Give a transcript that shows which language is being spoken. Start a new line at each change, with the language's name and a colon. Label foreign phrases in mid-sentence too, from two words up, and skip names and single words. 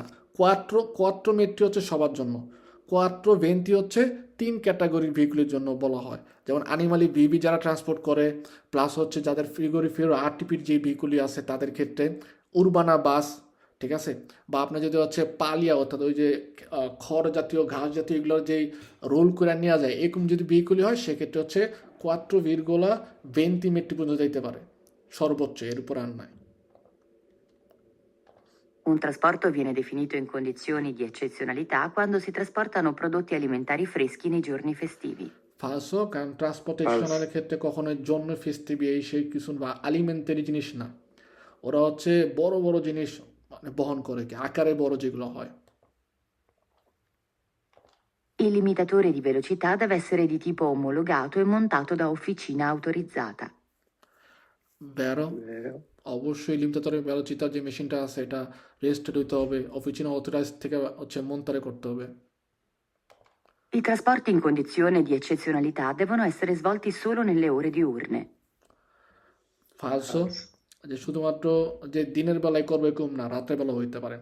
Italian: quattro metri
Bangla: হচ্ছে সবার জন্য, 4,20 হচ্ছে 3 ক্যাটাগরির ভেহিকুলের জন্য বলা হয়, যেমন
Italian: animali vivi
Bangla: যারা ট্রান্সপোর্ট করে, প্লাস হচ্ছে যাদের ফ্রিগোরিফের আরটিপির যে ভেহিকুলই আছে তাদের ক্ষেত্রে, উরবানা বাস, ঠিক আছে, বা আপনার যদি হচ্ছে পালিয়া অর্থাৎ ওই যে খড় জাতীয় ঘাস জাতীয় এগুলোর যেই রোল করে নেওয়া যায় এরকম যদি ভেহিকুলই হয় সেক্ষেত্রে হচ্ছে 4,20 মেট্রি পর্যন্ত যেতে পারে সর্বোচ্চ, এর উপর আর নাই।
Italian: Un trasporto viene definito in condizioni di eccezionalità quando si trasportano prodotti alimentari freschi nei giorni festivi.
Bangla: ফালসো, কারণ ট্রান্সপোর্টেশনের ক্ষেত্রে কখনোই জন্য ফেস্টিভ এই সেই কিছু বা আলিমেন্টারি জিনিস না, ওরা হচ্ছে বড় বড় জিনিস মানে বহন করে, কি আকারে বড় যেগুলো হয়।
Italian: Il limitatore di velocità deve essere di tipo omologato e montato da officina autorizzata.
Bangla: বেরো, অবশ্যই লিমিটেটরের বেরোচিতা যে মেশিনটা আছে এটা রেজিস্টার্ড হইতে হবে, অফিসিনা অথরাইজ থেকে হচ্ছে মন্তারে করতে হবে।
Italian: I trasporti in condizione di eccezionalità devono essere svolti solo nelle ore diurne.
Bangla: ফালসো, যে শুধুমাত্র যে দিনের বেলায় করবে কম না, রাতের বেলা হইতে পারে।